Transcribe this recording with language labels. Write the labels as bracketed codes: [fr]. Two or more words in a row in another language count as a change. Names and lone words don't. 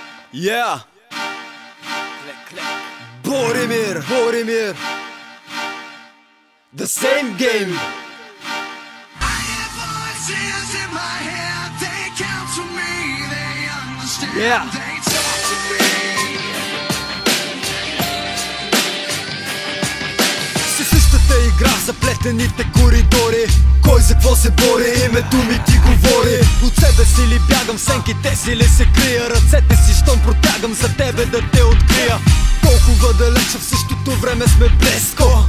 [en] Yeah. Borimir. The same game. I hear voices in my head. They counsel me. They understand. Yeah. They talk to me. [bg] Същата игра в заплетените коридори. Кой за какво се бори, името ми ти говори. От себе си ли бягам, сенките си ли се крия. Ръцете си щом протягам за тебе да те открия. Толкова далече в същото време сме близко.